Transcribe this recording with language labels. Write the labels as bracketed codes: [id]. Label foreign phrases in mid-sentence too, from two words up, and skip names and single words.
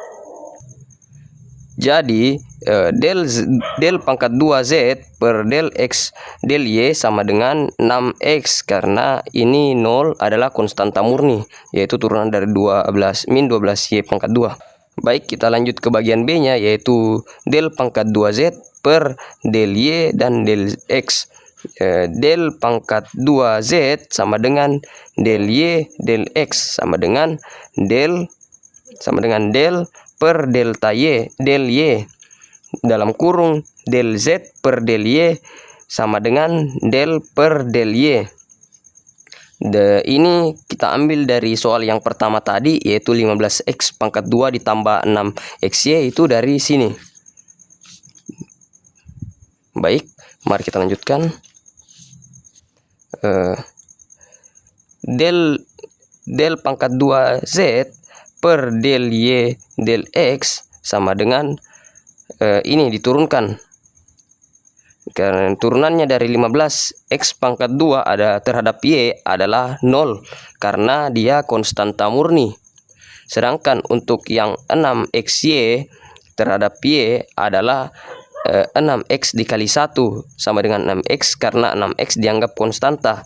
[id] Jadi del pangkat 2Z per del X del Y sama dengan 6X, karena ini 0 adalah konstanta murni, yaitu turunan dari min 12Y pangkat 2. Baik, kita lanjut ke bagian B-nya, yaitu del pangkat 2Z per del Y dan del X. Del pangkat 2Z sama dengan del Y del X sama dengan del per delta Y del Y dalam kurung del Z per del Y sama dengan del per del Y. Ini kita ambil dari soal yang pertama tadi, yaitu 15X pangkat 2 ditambah 6XY, itu dari sini. Baik, mari kita lanjutkan. Del pangkat 2Z per del Y del X sama dengan ini diturunkan, karena turunannya dari 15X pangkat 2 ada terhadap Y adalah 0, karena dia konstanta murni. Sedangkan untuk yang 6XY terhadap Y adalah 6X dikali 1 sama dengan 6X, karena 6X dianggap konstanta.